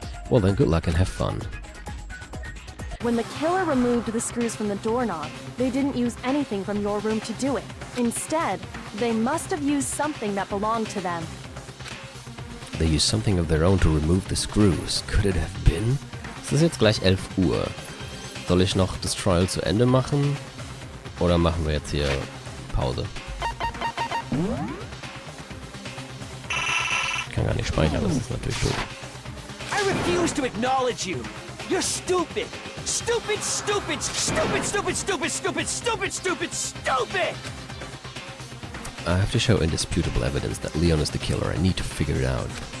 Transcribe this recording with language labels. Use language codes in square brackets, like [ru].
[en] Well then, good luck and have fun. When the killer removed the screws from the doorknob, they didn't use anything from your room to do it. Instead, they must have used something that belonged to them. They used something of their own to remove the screws. Could it have been? [de] Es ist jetzt gleich 11 Uhr. Soll ich noch das Trial zu Ende machen? Oder machen wir jetzt hier Pause? Ich kann gar nicht speichern, das ist natürlich doof. [en] I refuse to acknowledge you! You're stupid! Stupid, stupid, stupid, stupid, stupid, stupid, stupid, stupid, stupid! I have to show indisputable evidence that Leon is the killer. I need to figure it out.